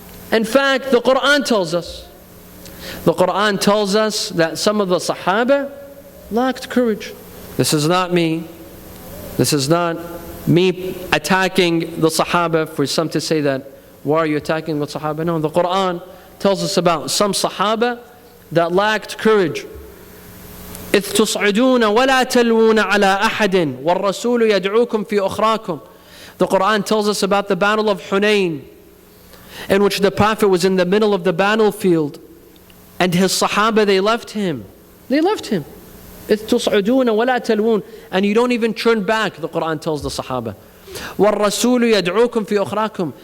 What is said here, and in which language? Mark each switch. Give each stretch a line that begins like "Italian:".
English: In fact, the Quran tells us. The Quran tells us that some of the Sahaba lacked courage. This is not me. This is not me attacking the Sahaba for some to say that, why are you attacking the Sahaba? No, the Quran tells us about some Sahaba that lacked courage.
Arabic: إذ تصعدون ولا تلوون على أحد والرسول يدعوكم في أخراكم.
English: The Quran tells us about the battle of Hunayn, in which the Prophet was in the middle of the battlefield, and his Sahaba, they left him. They left him.
Arabic: إذ تصعدون ولا تلوون.
English: And you don't even turn back, the Quran tells the Sahaba.
Arabic: وَالرَّسُولُ يَدْعُوكُمْ فِي أُخْرَاكُمْ.